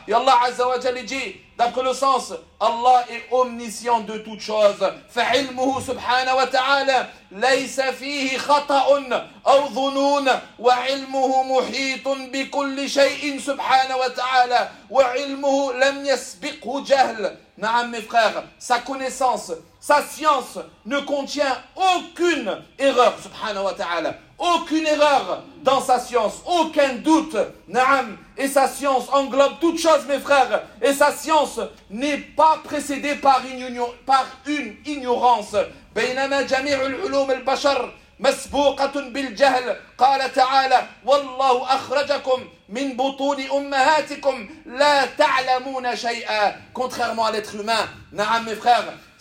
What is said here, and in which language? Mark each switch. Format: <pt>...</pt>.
<fr>Et Allah Azza wa Jal dit, d'après le sens, Allah est omniscient de toute chose.</fr> <ar>فعلمه سبحانه وتعالى ليس فيه خطأ أو ظنون وعلمه محيط بكل شيء سبحانه وتعالى وعلمه لم يسبقه جهل.</ar> <fr>نعم mes frères, sa connaissance, sa science ne contient aucune erreur</fr> <ar>سبحانه وتعالى.</ar> <fr>Aucune erreur dans sa science, aucun doute. Naam. Et sa science englobe toute chose, mes frères. Et sa science n'est pas précédée par une ignorance.</fr> <ar>بينما جميع العلوم البشر مسبوقة بالجهل قال تعالى والله أخرجكم من بطون أمهاتكم لا تعلمون شيئا.</ar> <fr>Contrairement à l'être humain. Naam, mes frères.</fr>